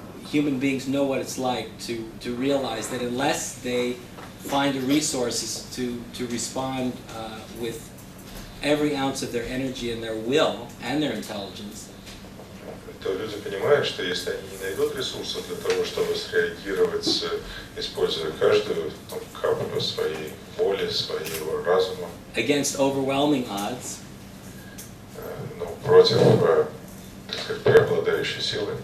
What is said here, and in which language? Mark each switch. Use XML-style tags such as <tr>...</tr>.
<en>human beings know what it's like to realize that unless they find the resources to respond with every ounce of their energy and their will and their intelligence,</en> <ru>то люди понимают, что если они не найдут ресурсов для того, чтобы среагировать, используя каждую каплю своей воли, своего разума,</ru> <en>against overwhelming odds,</en> <ru>но против, так сказать, преобладающей силы,</ru>